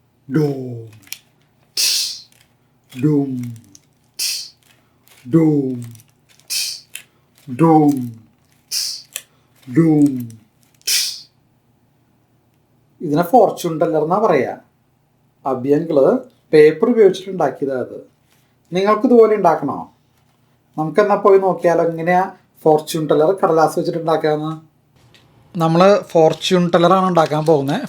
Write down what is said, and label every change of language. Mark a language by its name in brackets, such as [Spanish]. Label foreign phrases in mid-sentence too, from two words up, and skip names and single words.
[Malayalam] Doom, tss, doom, tss, doom, tss, doom, tss, doom, tss. ഇതിനെ [English] fortune teller [Malayalam] എന്നാ പറയാ. അഭ്യങ്കള് പേപ്പർ ഉപയോഗിച്ചിട്ടുണ്ടാക്കിയതാ അത്. നിങ്ങൾക്ക് ഇതുപോലെ ഉണ്ടാക്കണോ? നമുക്കെന്നാ പോയി നോക്കിയാലോ എങ്ങനെയാ [English] fortune teller [Malayalam] കടലാസ് വെച്ചിട്ടുണ്ടാക്കാന്ന്. നമ്മൾ [English] fortune teller [Malayalam] ഉണ്ടാക്കാൻ പോകുന്നത്.